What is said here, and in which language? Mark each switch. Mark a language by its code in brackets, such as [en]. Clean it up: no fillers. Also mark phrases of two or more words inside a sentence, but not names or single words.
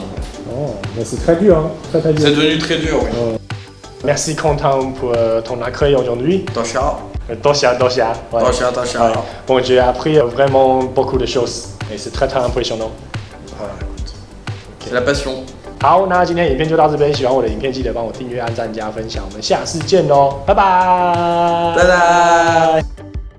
[fr] Oh, mais c'est très dur, hein? Très dur. C'est devenu très dur, oui. Merci Quentin pour ton accueil aujourd'hui. Ouais. Bon, j'ai appris vraiment beaucoup de choses et c'est très impressionnant. C'est la passion. [zh] 好，那今天影片就到这边。喜欢我的影片，记得帮我订阅、按赞、加分享。我们下次见喽，拜拜，拜拜。